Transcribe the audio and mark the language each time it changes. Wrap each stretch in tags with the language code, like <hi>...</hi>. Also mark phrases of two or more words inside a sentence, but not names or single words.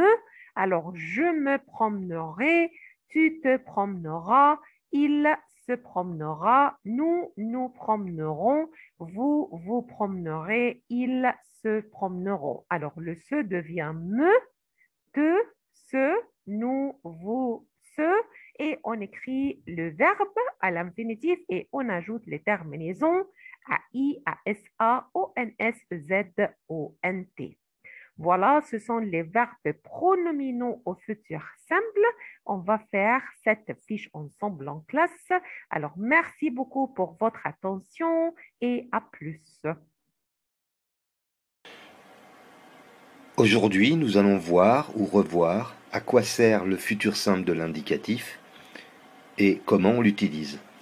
<fr>Alors, je me promènerai, tu te promèneras, il se promènera, nous nous promènerons, vous vous promènerez, ils se promèneront. Alors, le se devient me, te, se, nous, vous, ce, et on écrit le verbe à l'infinitif et on ajoute les terminaisons à I, A, S, A, O, N, S, Z, O, N, T. Voilà, ce sont les verbes pronominaux au futur simple. On va faire cette fiche ensemble en classe. Alors, merci beaucoup pour votre attention et à plus. Aujourd'hui, nous allons voir ou revoir à quoi sert le futur simple de l'indicatif et comment on l'utilise.</fr>